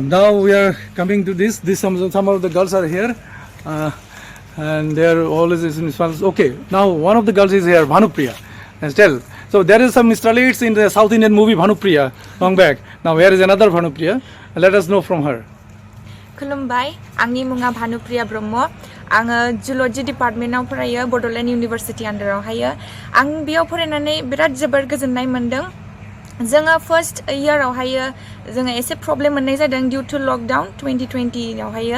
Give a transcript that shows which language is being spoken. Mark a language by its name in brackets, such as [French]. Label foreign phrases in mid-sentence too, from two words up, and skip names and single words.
[English] Now we are coming to this. Some of the girls are here, and they are always in response. Okay. Now one of the girls is here, Bhanupriya. And tell. So there is some starlets in the South Indian movie Bhanupriya long back. Now here is another Bhanupriya. Let us know from her. [Bodo] खुलुमबाय, आंनि मुङा भानुप्रिया ब्रह्म। आङो जुल'जि डिपार्टमेन्टाव फरायो, बड'लेण्ड इउनिभारसिटि आन्डारावहायो। आं बेयाव फरायनानै बिराद जोबोर गोजोननाय मोन्दों। जोङो फार्स्ट इयारावहायो जोङो एसे प्रब्लेम मोननाय जादों [English] due to lockdown [Bodo] 2020आवहायो।